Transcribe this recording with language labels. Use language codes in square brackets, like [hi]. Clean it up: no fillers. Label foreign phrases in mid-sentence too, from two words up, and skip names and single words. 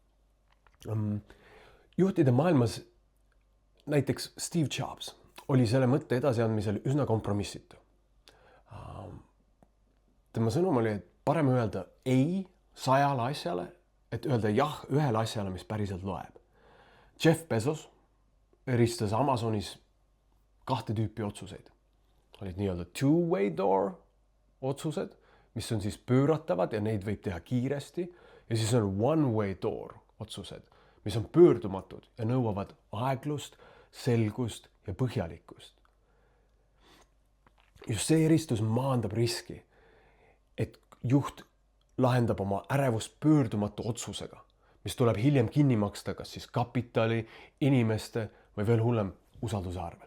[et] Juhtide maailmas näiteks Steve Jobs oli selle mõtte edasiandmisel üsna kompromissitu. Tema sõnum oli, et parem öelda ei 100 asjale, et öelda jah ühele asjale, mis päriselt loeb. Jeff Bezos eristas Amazonis 2 tüüpi otsuseid. Olid nii-öelda [en] two-way door [et] otsused, mis on siis pööratavad ja neid võib teha kiiresti, ja siis on [en] one-way door [et] otsused, mis on pöördumatud ja nõuavad aeglust, selgust ja põhjalikkust. Just see eristus maandab riski, et juht lahendab oma ärevust pöördumatu otsusega, mis tuleb hiljem kinni maksta kas siis kapitali, inimeste või veel hullem usalduse arvelt.